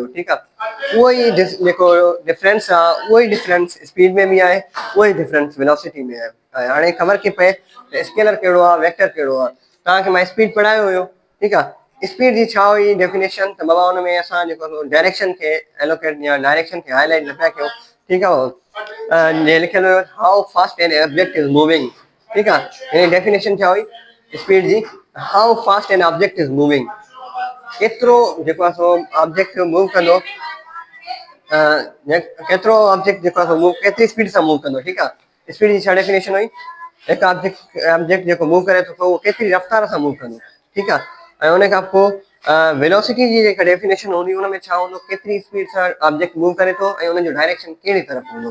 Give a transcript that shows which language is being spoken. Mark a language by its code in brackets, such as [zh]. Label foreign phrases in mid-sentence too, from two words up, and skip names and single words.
[sd] ठीकु आहे, उहो ई जेको डिफरेंस आहे उहो ई डिफरेंस स्पीड में बि आहे, उहो ई डिफरेंस वेलोसिटी में आहे। हाणे ख़बर थी पए त स्केलर कहिड़ो आहे, वेक्टर कहिड़ो आहे। तव्हांखे मां स्पीड पढ़ायो हुयो। ठीकु आहे, स्पीड जी छा हुई डेफिनेशन, त बाबा हुन में असां जेको डायरेक्शन खे एलोकेट या डायरेक्शन खे हाईलाइट न पिया कयूं। ठीकु आहे, जे लिखियल हुयो [en] how fast an object is moving. [sd] ठीकु आहे, हिन डेफिनेशन छा हुई स्पीड जी, [en] how fast an object is moving. [sd] केतिरो जेको आहे सो ऑब्जेक्ट मूव कंदो, केतिरो ऑब्जेक्ट जेको आहे सो मूव केतिरी स्पीड सां मूव कंदो। ठीकु आहे, स्पीड जी छा डेफिनेशन हुई, हिकु ऑब्जेक्ट जेको मूव करे थो उहो केतिरी रफ़्तार सां मूव कंदो। ठीकु आहे, ऐं उन खां पोइ वेलोसिटी जी जेका डेफिनेशन हूंदी उन में छा हूंदो, केतिरी स्पीड सां ऑब्जेक्ट मूव करे थो ऐं उनजो डायरेक्शन कहिड़ी तरफ़ हूंदो।